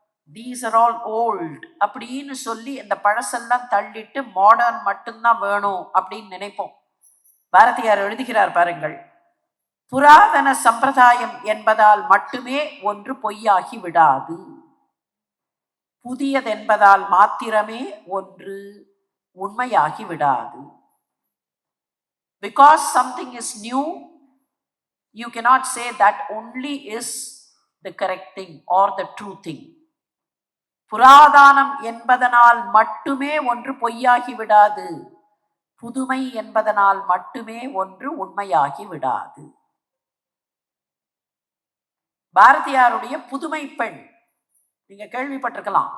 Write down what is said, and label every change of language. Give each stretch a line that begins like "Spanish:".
English: these are all old
Tamil: அப்படின்னு சொல்லி இந்த பழசெல்லாம் தள்ளிட்டு மாடர்ன் மட்டும்தான் வேணும் அப்படின்னு நினைப்போம். பாரதியார் எழுதுகிறார் பாருங்கள், புராதன சம்பிரதாயம் என்பதால் மட்டுமே ஒன்று பொய்யாகி விடாது, புதியதென்பதால் மாத்திரமே ஒன்று உண்மையாகி விடாது.
English: Because something is new, you cannot say that only is the correct thing or the true thing.
Tamil: புராதானம் என்பதனால் மட்டுமே ஒன்று பொய்யாகி விடாது, புதுமை என்பதனால் மட்டுமே ஒன்று உண்மையாகி விடாது. பாரதியாருடைய புதுமை பெண் நீங்க கேள்விப்பட்டிருக்கலாம்.